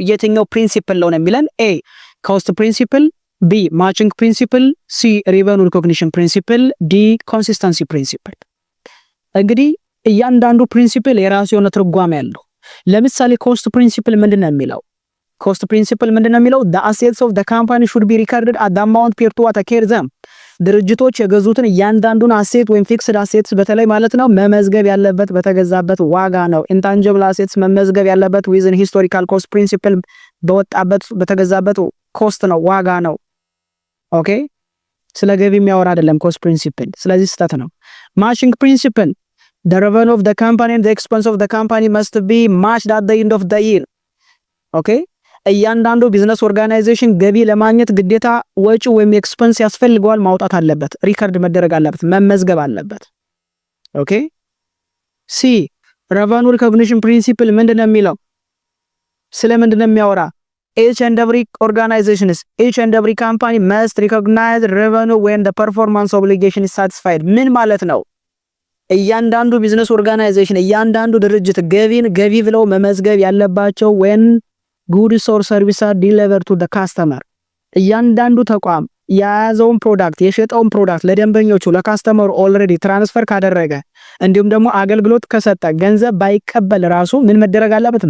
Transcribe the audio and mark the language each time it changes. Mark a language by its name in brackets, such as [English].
[Amharic] የትኛው ፕሪንሲፕል ነው የሚለን? A cost principle፣ B matching principle፣ C revenue recognition principle፣ D consistency principle። እንግዲህ እያንዳንዱ ፕሪንሲፕል የራሱ የሆነ ትርጓሜ ያለው። ለምሳሌ ኮስት ፕሪንሲፕል ምንድነው የሚለው? ኮስት ፕሪንሲፕል ምንድነው የሚለው? [English] the assets of the company should be recorded at the amount paid to what occurred them [Amharic] ድርጅቶች የገዙትን እያንዳንዱን አሴት ወይም ፊክስድ አሴትስ በተለይ ማለት ነው መመዝገብ ያለበት በተገዛበት ዋጋ ነው። intangible assets መመዝገብ ያለበት within historical cost principle በወጣበት በተገዛበት ኮስት ነው፣ ዋጋ ነው። ኦኬ ስለ ገቢ የሚያወራ አይደለም ኮስት ፕሪንሲፕል። ስለዚህ ስህተት ነው። matching principle [English] the revenue of the company and the expense of the company must be matched at the end of the year. [Amharic] ኦኬ እያንዳንዱ ቢዝነስ ኦርጋናይዜሽን ገቢ ለማግኘት ግዴታ ወጪ ወይም ኤክስፐንስ ያስፈልገዋል፣ ማውጣት አለበት፣ ሪከርድ መደረግ አለበት፣ መመዝገብ አለበት። ኦኬ ሲ revenue recognition principle ምንድነው የሚለው? ስለ ምንድነው የሚያወራ? [English] each and every organizations, each and every company must recognize revenue when the performance obligation is satisfied [Amharic] ምን ማለት ነው? እያንዳንዱ ቢዝነስ ኦርጋናይዜሽን እያንዳንዱ ድርጅት ገቢን ገቢ ብለው መመዝገብ ያለባቸው [English] when goods or services are delivered to the customer [Amharic] እያንዳንዱ ተቋም የያዘውን ፕሮዳክት የሸጠውን ፕሮዳክት ለደንበኞቹ ለካስተመሩ ኦልሬዲ ትራንስፈር ካደረገ እንዲሁም ደግሞ አገልግሎት ከሰጠ ገንዘብ ባይቀበል ራሱ ምን መደረግ አለበት?